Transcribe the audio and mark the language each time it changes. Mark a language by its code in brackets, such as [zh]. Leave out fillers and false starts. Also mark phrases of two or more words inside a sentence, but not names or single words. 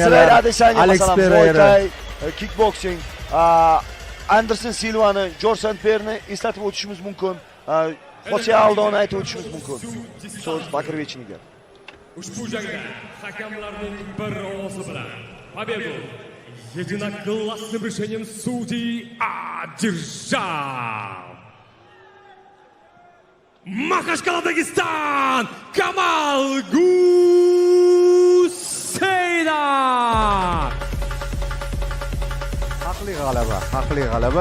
[uz] Alex Pereira, kickboxing, Anderson Silvani, George St. Pierre'ni eslatib o'tishimiz mumkin. Jose Aldoni aytib o'tishimiz mumkin. So'z Bakirvechniga. Ushbu jangda hakamlarning bir ovozi bilan [ru] победу единогласным решением судей одержал [uz] Махачкала, Дагестан, Камал Guseynov. Haqli g'alaba.